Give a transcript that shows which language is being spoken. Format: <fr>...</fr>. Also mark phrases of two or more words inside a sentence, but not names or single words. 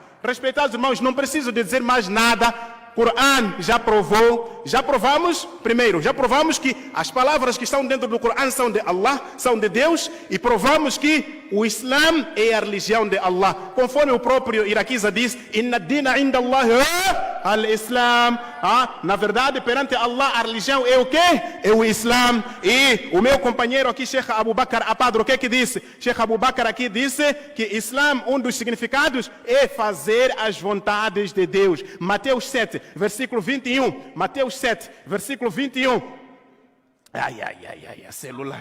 <pt>Respeitados irmãos, não preciso dizer mais nada. Corão já provamos que as palavras que estão dentro do Corão são de Allah, são de Deus, e provamos que o Islã é a religião de Allah. Conforme o próprio Iraquiza diz:</pt> <ar>إن الدين عند الله الإسلام.</ar> <pt>Na verdade, perante Allah, a religião é o quê? É o Islã. E o meu companheiro aqui, Sheikh Abu Bakr Apadro, o que é que disse? Sheikh Abu Bakr aqui disse que Islã, um dos significados é fazer as vontades de Deus. Mateus 7, versículo 21. Mateus 7, versículo 21. Celular.</pt>